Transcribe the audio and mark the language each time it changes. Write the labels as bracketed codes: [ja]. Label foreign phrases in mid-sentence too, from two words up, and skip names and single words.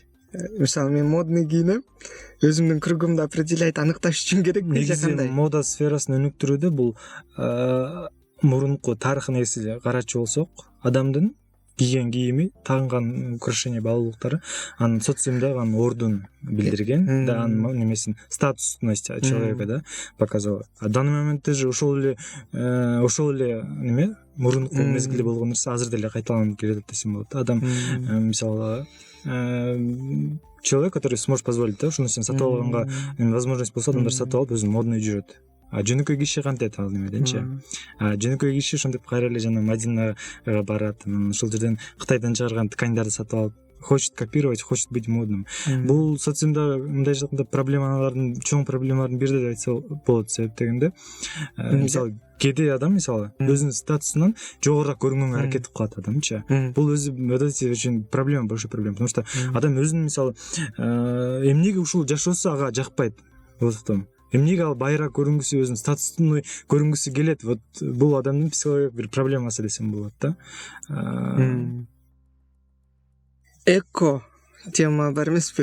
[ky] Мисалы мен модный кийинем, өзүмдүн кругумду определять, аныкташ үчүн керек же кандай? Негизи мода сферасын өнүктүрүүдө бул мурунку тарых нерсеге карачу болсок, адамдын кийген кийими, тагынган украшение баалуулуктары анын социумда анын ордун билдирген, да анын немесин, [ru] статусность человека да показала. [ky] А данный моментте же ошол эле неме мурунку мезгилде болгон нерсе азыр деле кайталанып келет десем болот. Адам мисалы [ru] человек, который сможет позволить, [ky] да, ушул нерсени сатып алганга возможность болсо, адамдар сатып алып өзү модный жүрөт. Жөнөкөй киши кантет ал немеденчи? Жөнөкөй киши ошентип кайра эле жана Мадинага барат, ошол жерден Кытайдан чыгарган тканьдарды сатып алып, [ru] хочет копировать, хочет быть модным. [ky] Бул социумда мындай жакында проблемалардын, чоң проблемалардын бири деп айтса болот, себеп дегенде мисалы кээде адам мисалы өзүнүн статусунан жогорураак көрүнгөнгө аракет кылып калат адамчы. Бул өзү үчүн проблема, [ru] большой проблема, потому что [ky] адам өзүнүн мисалы эмнеге ушул жашоосу ага жакпайт. Вот эмнеге ал байыраак көрүнгүсү, өзүнүн статусун көрүнгүсү келет. Вот бул адамдын психологиялык бир проблемасы десем болот да. Эко тема бар эмеспи?